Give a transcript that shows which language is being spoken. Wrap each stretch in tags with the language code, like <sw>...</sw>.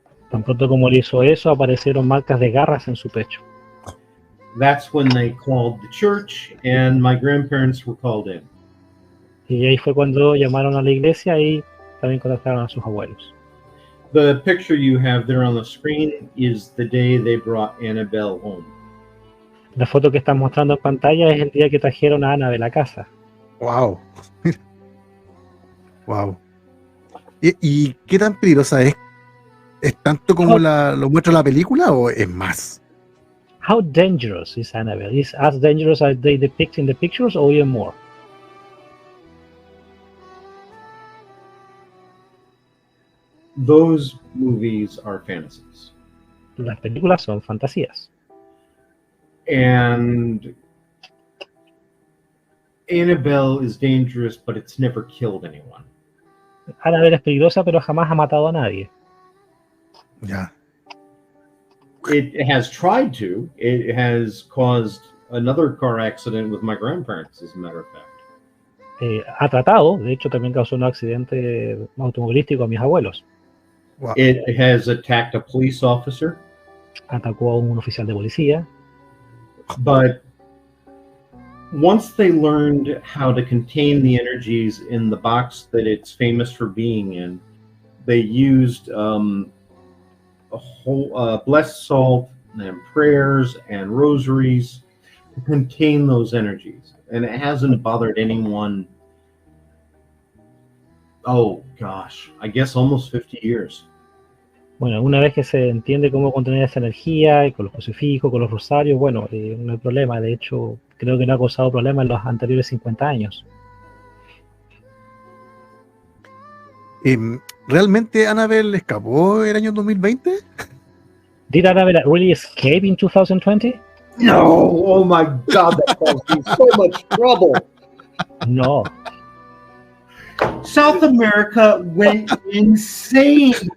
<es>Tan pronto como él hizo eso, aparecieron marcas de garras en su pecho.</es> <en>That's when they called the church, and my grandparents were called in.</en> <es>Y ahí fue cuando llamaron a la iglesia y también contactaron a sus abuelos.</es> <en>The picture you have there on the screen is the day they brought Annabelle home.</en> <es>La foto que están mostrando en pantalla es el día que trajeron a Annabelle a casa. Wow. Wow. ¿Y qué tan peligrosa es? ¿Es tanto como lo muestra la película o es más?</es> <en>How dangerous is Annabelle? Is as dangerous as they depict in the pictures or even more? Those movies are fantasies.</en> <es>Las películas son fantasías.</es> <en>And Annabelle is dangerous, but it's never killed anyone.</en> <es>Annabelle es peligrosa, pero jamás ha matado a nadie. Ya.</es> <en>It has tried to. It has caused another car accident with my grandparents, as a matter of fact.</en> <es>Ha tratado, de hecho también causó un accidente automovilístico a mis abuelos. Wow.</es> <en>It has attacked a police officer.</en> <es>Atacó a un oficial de policía.</es> <en>But once they learned how to contain the energies in the box that it's famous for being in, they used a whole blessed salt and prayers and rosaries to contain those energies. And it hasn't bothered anyone, oh gosh, I guess almost 50 years.</en> <es>Bueno, una vez que se entiende cómo contener esa energía, y con los crucifijos, con los rosarios, bueno, no hay problema. De hecho, creo que no ha causado problemas en los anteriores 50 años. ¿Realmente Annabelle escapó el año 2020?</es> <en>Did Annabelle really escape in 2020? No, oh my God, that caused me so much trouble. No. South America went insane.</en>